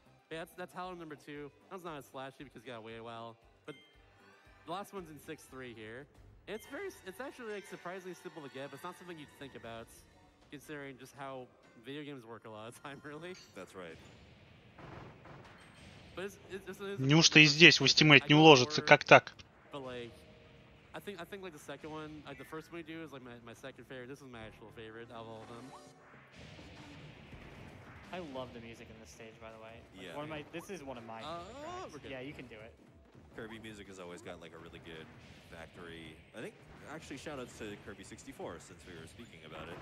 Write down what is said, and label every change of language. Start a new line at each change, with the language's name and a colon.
English: Yeah, that's Howler number 2. That was not as flashy because he got away a while. But the last one's in 6-3 here. It's actually like surprisingly simple to get, but it's not something you'd think about, considering just how video games work a lot of time, really. That's right. But
Russian: Неужто и здесь в Ultimate не уложится? Как так?
English: But like, I think like the second one, like the first one we do is like my second favorite. This is my actual favorite out of all of them. I love the music in this stage, by the way. Like Yeah. this is one of my tracks. We're good. Yeah, you can do it. Kirby music has always got like a really good factory. I think actually shoutouts to Kirby 64 since we were speaking about it.